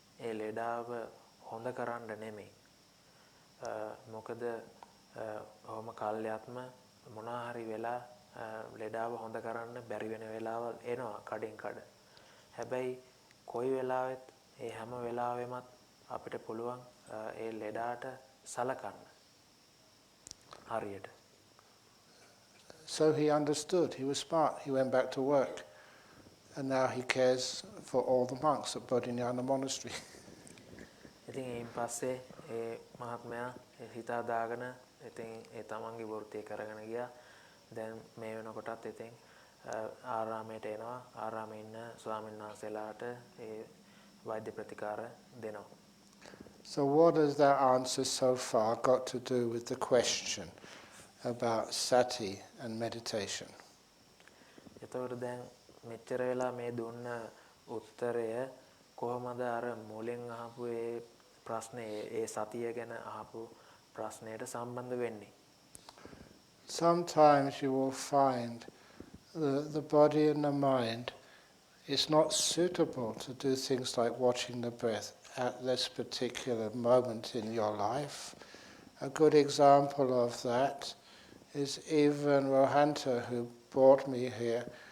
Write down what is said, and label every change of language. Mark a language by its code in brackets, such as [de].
[si] ඒ ලෙඩාව හොඳ කරන්න නෙමෙයි. මොකද ඔහොම කාලයක්ම මොනවා හරි වෙලා ලෙඩාව හොඳ කරන්න බැරි වෙන වෙලාවල් එනවා කඩෙන් කඩ. හැබැයි කොයි වෙලාවෙත් ඒ හැම වෙලාවෙමත් අපිට පුළුවන් ඒ ලෙඩාට සලකන්න. හරියට. [en] So he understood, he was smart, he went back to work. And now he cares for all the monks at Bodhinyana Monastery. [si] ඉතින් එයින් පස්සේ ඒ මහත්මයා හිතා දාගෙන ඉතින් ඒ තමන්ගේ වෘත්තිය කරගෙන ගියා. දැන් මේ වෙනකොටත් ඉතින් ආරාමයට එනවා. ආරාමේ ඉන්න ස්වාමීන් වහන්සේලාට ඒ වෛද්‍ය ප්‍රතිකාර දෙනවා. [en] So what has that answer so far got to do with the question about sati and meditation? [si] එතකොට දැන් මෙච්චර වෙලා මේ දුන්න උත්තරය කොහොමද අර මුලින් අහපු ඒ ප්‍රශ්නේ ඒ සතිය ගැන අහපු ප්‍රශ්නයට සම්බන්ධ වෙන්නේ? [en] Sometimes you will find the body and the mind is not suitable to do things like watching the breath at this particular moment in your life. A good example of that is even Rohanta, who brought me here.